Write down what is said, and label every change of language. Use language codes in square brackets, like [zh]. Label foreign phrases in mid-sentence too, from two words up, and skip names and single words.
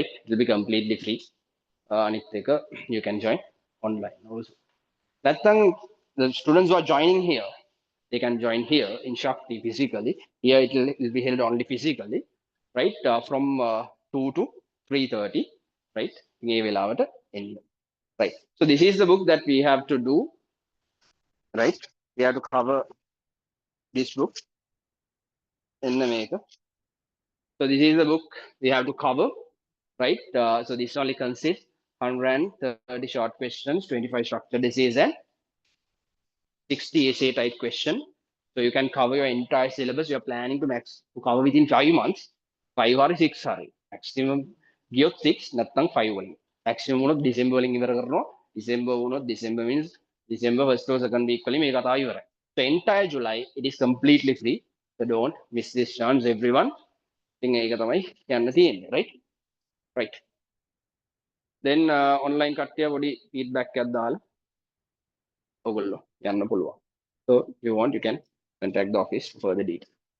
[en] It will be completely free. Aniteka, you can join online also. That time the students who are joining here, they can join here in Shakti physically. Here it will be held only physically, right? From 2 to 3:30, right? [si] මේ වෙලාවට එන්න. [en] Right. So this is the book that we have to do, right? We have to cover this book in the maker. So this is the book we have to cover, right? So this only consists 130 short questions, 25 structured essays, and 60 essay type question. So you can cover your entire syllabus. You're planning to max to cover within 5 months. 5 or 6 sorry. Maximum giyot 6, [si] නැත්නම් 5 වලින්. Maximum වුණොත් December වලින් ඉවර කරනවා. December වුණොත් [en] December means December first or second week [si] වලින් මේ කතාව ඉවරයි. [en] So entire July it is completely free. So don't miss this chance everyone. [si] ඉතින් ඒක තමයි කියන්න තියෙන්නේ, [en] right? Right. [si] Then online කට්ටිය පොඩි feedback එකක් දාලා ඔයගොල්ලෝ යන්න පුළුවන්. [en] So if you want you can contact the office for further details.